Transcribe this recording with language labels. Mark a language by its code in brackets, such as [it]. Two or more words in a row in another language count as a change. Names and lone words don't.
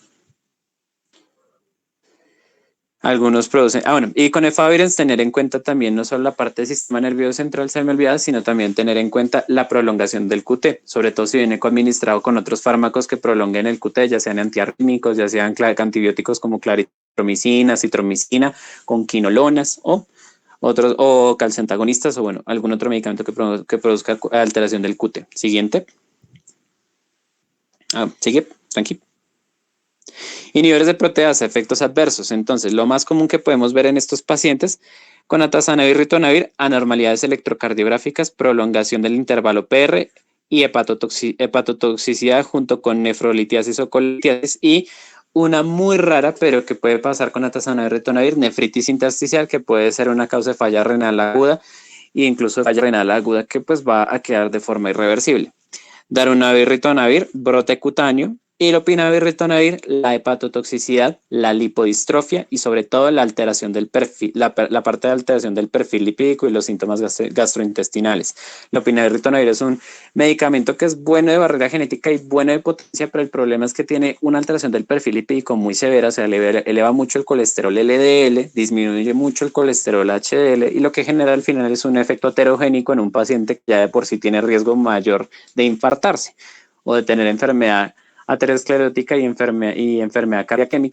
[es] Algunos producen, y con efavirenz tener en cuenta también no solo la parte del sistema nervioso central, se me olvidaba, sino también tener en cuenta la prolongación del QT, sobre todo si viene administrado con otros fármacos que prolonguen el QT, ya sean antiarrítmicos, ya sean antibióticos como claritromicina, citromicina, con quinolonas o calciantagonistas o bueno, algún otro medicamento que produzca alteración del QT. Siguiente. Sigue, tranquilo. Inhibidores de proteasa, efectos adversos. Entonces, lo más común que podemos ver en estos pacientes con atazanavir, ritonavir, anormalidades electrocardiográficas, prolongación del intervalo PR y hepatotoxicidad junto con nefrolitiasis o colitiasis y una muy rara, pero que puede pasar con atazanavir, ritonavir, nefritis intersticial, que puede ser una causa de falla renal aguda e incluso falla renal aguda que pues va a quedar de forma irreversible. Darunavir, ritonavir, brote cutáneo, y lopinavir, ritonavir, la hepatotoxicidad, la lipodistrofia y sobre todo la alteración del perfil, la parte de alteración del perfil lipídico y los síntomas gastrointestinales. Lopinavir, ritonavir es un medicamento que es bueno de barrera genética y bueno de potencia, pero el problema es que tiene una alteración del perfil lipídico muy severa, o sea, eleva mucho el colesterol LDL, disminuye mucho el colesterol HDL y lo que genera al final es un efecto aterogénico en un paciente que ya de por sí tiene riesgo mayor de infartarse o de tener enfermedad aterosclerótica y enfermedad cardíaca.